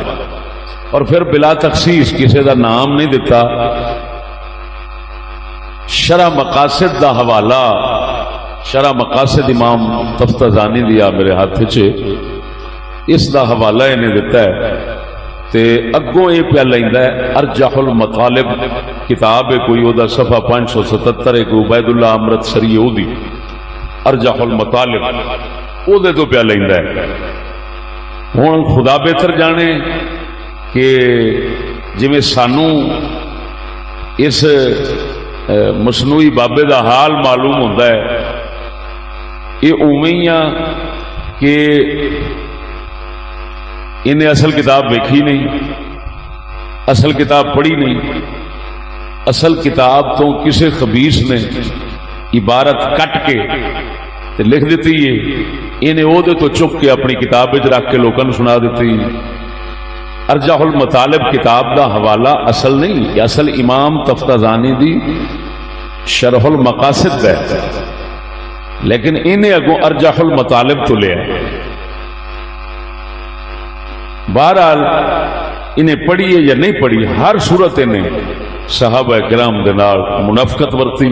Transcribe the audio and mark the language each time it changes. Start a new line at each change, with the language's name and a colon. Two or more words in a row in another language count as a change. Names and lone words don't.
Punjabi: اور پھر بلا تخصیص کسی دا نام نہیں دیتا. شرح مقاصد دا حوالہ شرح مقاصد امام تفتازانی دیا میرے ہاتھ چ اس دا حوالہ انہیں دیتا ہے تے اگوں یہ پیا لیندا ہے ارجح المطالب کتاب ہے کوئی او دا صفحہ 577 ہے کوئی عبید اللہ امرت سری او دی ارجح المطالب او دے تو پیا لیندا ہے. ہن خدا بہتر جانے کہ جویں سانو اس مصنوعی بابے دا حال معلوم ہوتا ہے یہ اویں ہی کہ انہیں اصل کتاب دیکھی نہیں، اصل کتاب پڑھی نہیں. اصل کتاب تو کسی خبیث نے عبارت کٹ کے تے لکھ دیتی ہے، انہیں او دے تو چک کے اپنی کتاب وچ رکھ کے لوکاں نوں سنا دیتی. ارجح المطالب کتاب دا حوالہ اصل نہیں، یہ اصل امام تفتازانی دی شرح المقاصد ہے، لیکن انہیں اگوں ارجح المطالب تو لیا. بہرحال انہیں پڑھی ہے یا نہیں پڑھی، ہر صورت انہیں صحابہ کرام دے نال منافقت ورتی.